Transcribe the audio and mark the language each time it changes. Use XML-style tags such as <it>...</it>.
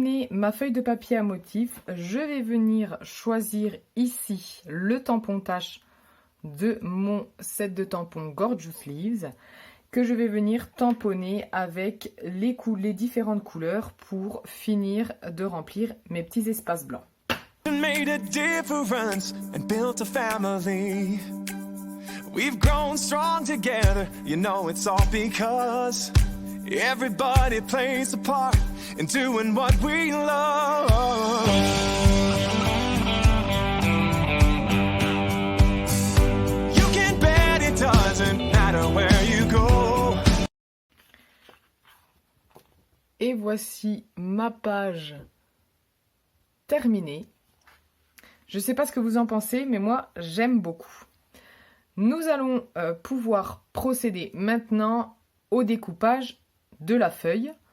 <fr>ma feuille de papier à motif, je vais venir choisir ici le tampon tache de mon set de tampons Gorgeous Leaves que je vais venir tamponner avec les différentes couleurs pour finir de remplir mes petits espaces blancs.</fr> <en>Made a difference and built a family. We've grown strong together, you know it's all because everybody plays a part in doing what we love. You can bet it doesn't matter where you go.</en> <fr>Et voici ma page terminée. Je ne sais pas ce que vous en pensez, mais moi, j'aime beaucoup. Nous allons pouvoir procéder maintenant au découpage de la feuille.</fr>